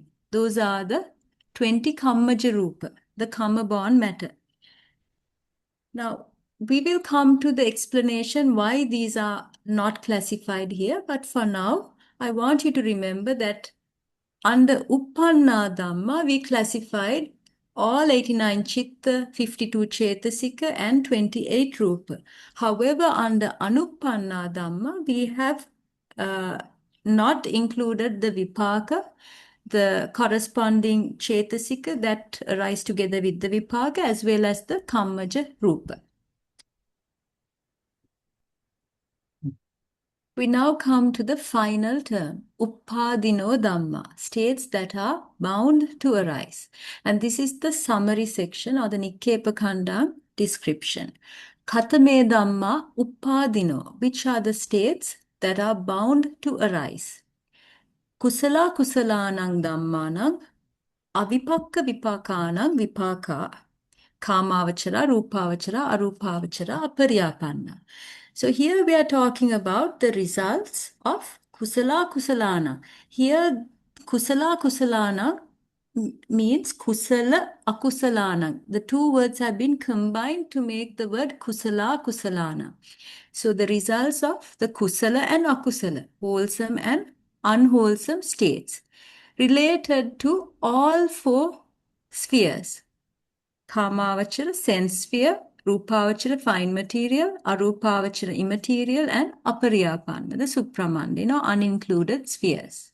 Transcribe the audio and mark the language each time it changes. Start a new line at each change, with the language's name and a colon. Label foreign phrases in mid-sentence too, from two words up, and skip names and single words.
English: Those are the 20
Pali: kammaja rupa,
English: the karma-born matter. Now, we will come to the explanation why these are not classified here. But for now, I want you to remember that under
Pali: Uppanna Dhamma,
English: we classified all 89 chitta, 52 chetasika, and 28 rupa. However, under
Pali: Anuppanna Dhamma,
English: we have not included the vipaka, the corresponding chetasika that arise together with the vipaka, as well as the
Pali: kammaja rupa.
English: We now come to the final term,
Pali: Uppādino Dhamma,
English: states that are bound to arise. And this is the summary section or the Nikkepa description.
Pali: Katame Dhamma Uppādino,
English: which are the states that are bound to arise.
Pali: Kusala Kusalanang Dhammanang, Avipakka Vipakānang Vipaka, Kāmāvachara, Rūpāvachara, Arūpāvachara, Aparyapanna.
English: So here we are talking about the results of
Pali: kusala kusalana.
English: Here
Pali: kusala kusalana
English: means
Pali: kusala akusalana.
English: The two words have been combined to make the word
Pali: kusala kusalana.
English: So the results of the kusala and akusala, wholesome and unwholesome states, related to all four spheres. Kāmāvachara, sense sphere, Rūpāvachara, fine material, Arūpāvachara, immaterial, and Aparyapanna, the supramanda, unincluded spheres.